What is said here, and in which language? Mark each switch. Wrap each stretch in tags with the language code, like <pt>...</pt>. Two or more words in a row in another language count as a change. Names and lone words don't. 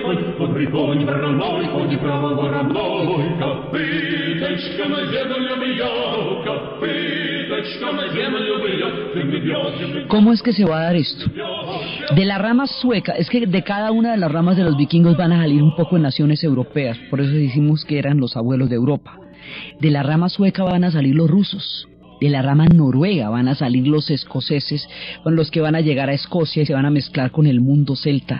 <ru>конь вороной, конь право вороной, копыточка на землю бьет, копыточка на землю бьет.</ru> <es>¿Cómo es que se va a dar esto? De la rama sueca, es que de cada una de las ramas de los vikingos van a salir un poco de naciones europeas, por eso decimos que eran los abuelos de Europa. De la rama sueca van a salir los rusos. De la rama noruega van a salir los escoceses, con los que van a llegar a Escocia y se van a mezclar con el mundo celta.</es>